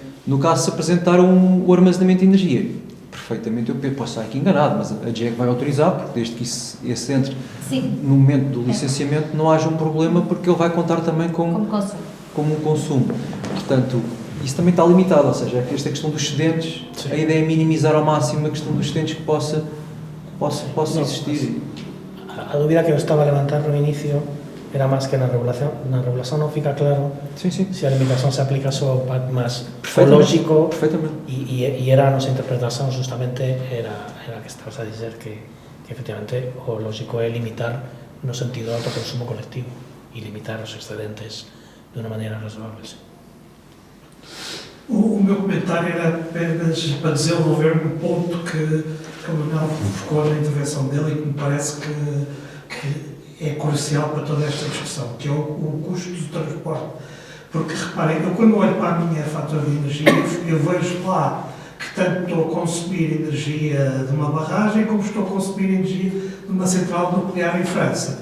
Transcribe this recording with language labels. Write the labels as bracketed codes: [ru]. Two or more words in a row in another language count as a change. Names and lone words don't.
[pt] No caso, se apresentar o armazenamento de energia, perfeitamente, eu posso estar aqui enganado, mas a DGEG vai autorizar, porque desde que esse entre no momento do licenciamento não haja um problema, porque ele vai contar também como um consumo. Portanto, isso também está limitado, ou seja, esta questão dos excedentes, a ideia é minimizar ao máximo a questão dos excedentes que possa existir. [gl] A dúvida que eu estaba a levantar no inicio era máis que na regulación non fica claro se a limitación se aplica só ao PAC máis lógico e era a nosa interpretación justamente era que estabas a dizer que efectivamente o lógico é limitar no sentido do autoconsumo colectivo e limitar os excedentes de unha maneira razoável. [pt] O meu comentário era apenas para desenvolver um ponto que o Manuel focou na intervenção dele e que me parece que é crucial para toda esta discussão, que é o custo do transporte. Porque, reparem, eu quando olho para a minha fatura de energia, eu vejo lá que tanto estou a consumir energia de uma barragem como estou a consumir energia de uma central nuclear em França.